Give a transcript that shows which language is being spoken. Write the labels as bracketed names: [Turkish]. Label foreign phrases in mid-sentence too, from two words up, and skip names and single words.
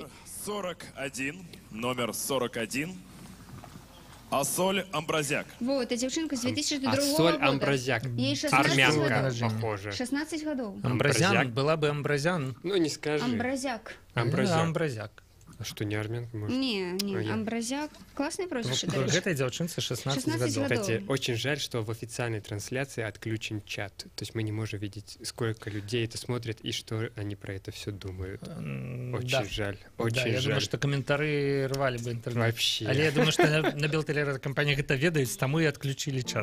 [Belarusian] 41, номер 41. Асоль Амбразяк. Вот, эта дзяўчынка з 2002 Асоль года. Амбразяк. [Russian] Ей 16 Армянка, [Belarusian] гадоў. [Russian] похоже. [Belarusian] 16 гадоў. [Russian] Амбразян, Амбразяк. была бы Амбразян. Ну, не скажи. Амбразяк. Амбразяк. Амбразяк. А что, не армянка, может? Не, А я. Амбразяк. Классное прозвище, [Belarusian] дарэчы. Гэтай дзяўчынцы 16 16 гадоў. гадоў. [Russian] Кстати, очень жаль, что в официальной трансляции отключен чат. То есть мы не можем видеть, сколько людей это смотрят и что они про это все думают. Очень жаль. Очень Да, я жаль. [Belarusian] думаю, што каментары рвалі бы інтэрнэт. [Russian] Вообще. [Belarusian] Але я думаю, што на белтэлерадыокампаніях гэта ведаюць, таму і адключілі чат.